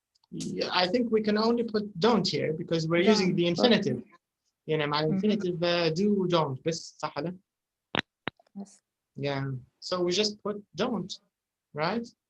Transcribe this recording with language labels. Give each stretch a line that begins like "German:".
English: Yeah, I think we can only put don't here because we're using the infinitive.
Arabic: يعني مع infinitive do don't بس صح ولا؟
English: Yes. Yeah. So we just put don't, right?